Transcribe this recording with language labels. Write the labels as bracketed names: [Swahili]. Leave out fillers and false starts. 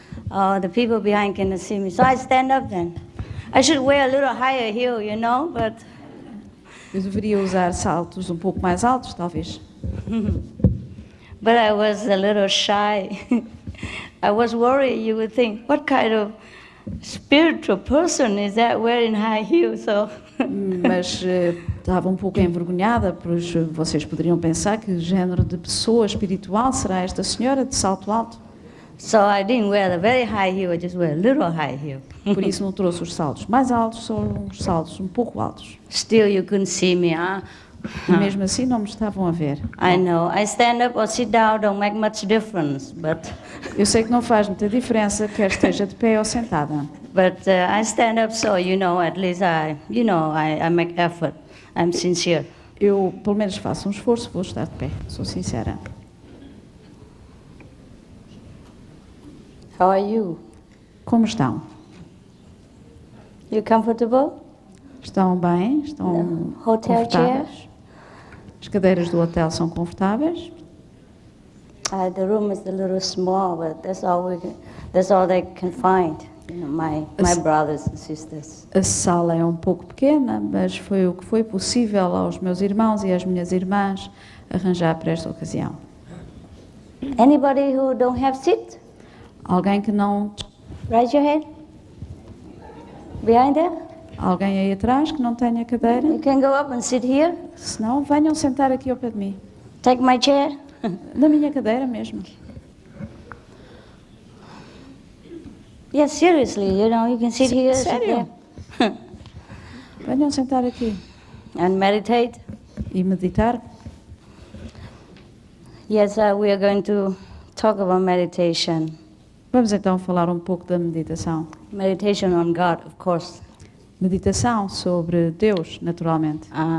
[English] Oh, the people behind cannot see me, so I stand up then. I should wear a little higher heel, you know, but [Portuguese] Eu deveria usar saltos um pouco mais altos, talvez. [English] but I was a little shy. I was worried. You would think, what kind of spiritual person is that wearing high heels? So [Portuguese] Mas estava um pouco envergonhada, pois vocês poderiam pensar que género de pessoa espiritual será esta senhora de salto alto. [English] So I didn't wear the very high heel. I just wear a little high heel. [Portuguese] Por isso não trouxe os saltos mais altos, só uns saltos um pouco altos. [English] Still, you couldn't see me, huh? [Portuguese] E mesmo assim não me estavam a ver. [English] I know. I stand up or sit down don't make much difference, but [Portuguese] Eu sei que não faz muita diferença, quer esteja de pé ou sentada. [English] I stand up, so at least I make effort. I'm sincere. [Portuguese] Eu, pelo menos, faço um esforço, vou estar de pé, sou sincera. [English] How are you? [Portuguese] Como estão? [English] You comfortable? [Portuguese] Estão bem? Estão [English] Hotel [Portuguese] confortáveis? As cadeiras do hotel são confortáveis? [English] The room is a little small, but that's all they can find. My brothers and sisters. [Portuguese] A sala é um pouco pequena, mas foi o que foi possível aos meus irmãos e às minhas irmãs arranjar para esta ocasião. [English] Anybody who don't have seat? [Portuguese] Alguém que não... [English] Raise your hand. Behind there? [Portuguese] Alguém aí atrás que não tenha cadeira? [English] You can go up and sit here. [Portuguese] Se não, venham sentar aqui ao pé de mim. [English] Take my chair. [Portuguese] Na minha cadeira mesmo. [English] Yes, seriously, you can sit here, sit [Portuguese] Sério? [English] there. [Portuguese] Venham sentar aqui [English] And meditate. [Portuguese] e meditar. [English] Yes, we are going to talk about meditation. [Portuguese] Vamos então falar um pouco da meditação. [English] Meditation on God, of course. [Portuguese] Meditação sobre Deus, naturalmente.